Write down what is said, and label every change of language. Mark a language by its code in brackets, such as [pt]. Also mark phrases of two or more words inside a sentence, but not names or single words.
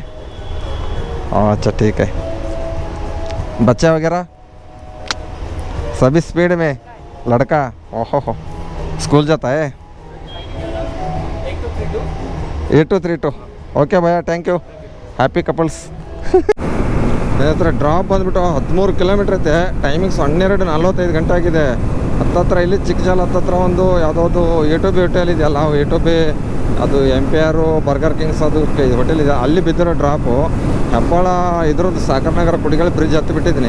[hi] अच्छा ठीक है। बच्चा वगैरह सभी स्पीड में? लड़का ओहो हो स्कूल जाता है? 8232। [en] okay bhaiya, thank you, happy couples. [kn] ಸ್ನೇಹಿತರೆ ಡ್ರಾಪ್ ಬಂದುಬಿಟ್ಟು 13 ಕಿಲೋಮೀಟ್ರ್ ಐತೆ. ಟೈಮಿಂಗ್ಸ್ 12:45 ಗಂಟೆ ಆಗಿದೆ. ಹತ್ತತ್ರ ಇಲ್ಲಿ ಚಿಕ್ಕಜಾಲ ಹತ್ತತ್ರ ಒಂದು ಯಾವುದೋ A2B ಹೋಟೆಲ್ ಇದೆಯಲ್ಲ, A2B ಅದು MPR ಬರ್ಗರ್ ಕಿಂಗ್ಸ್ ಅದು ಹೋಟೆಲ್ ಇದೆ, ಅಲ್ಲಿ ಬಿದ್ದಿರೋ ಡ್ರಾಪು. ಹೆಬ್ಬಾಳ ಇದ್ರದ್ದು ಸಾಗರನಗರ ಕುಡಿಗಳ ಬ್ರಿಡ್ಜ್ ಹತ್ತಿ ಬಿಟ್ಟಿದ್ದೀನಿ.